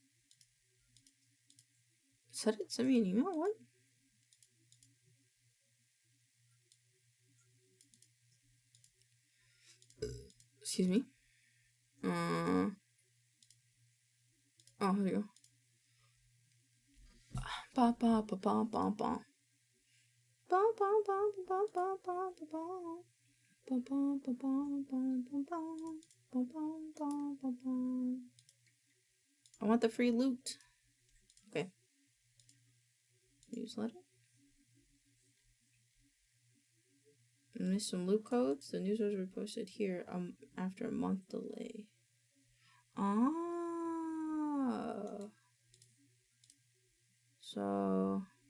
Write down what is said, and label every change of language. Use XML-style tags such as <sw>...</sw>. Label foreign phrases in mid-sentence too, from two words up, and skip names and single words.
<en>Said it? Send me an email? What? Excuse me. Oh, here we go. Ba ba ba ba ba ba. Ba ba ba ba ba ba ba ba. Ba ba ba ba ba ba ba. Ba ba ba ba ba. I want the free loot. Okay. Newsletter. Missed some loot codes. The news was reposted here after a month delay. Ah. So.</en>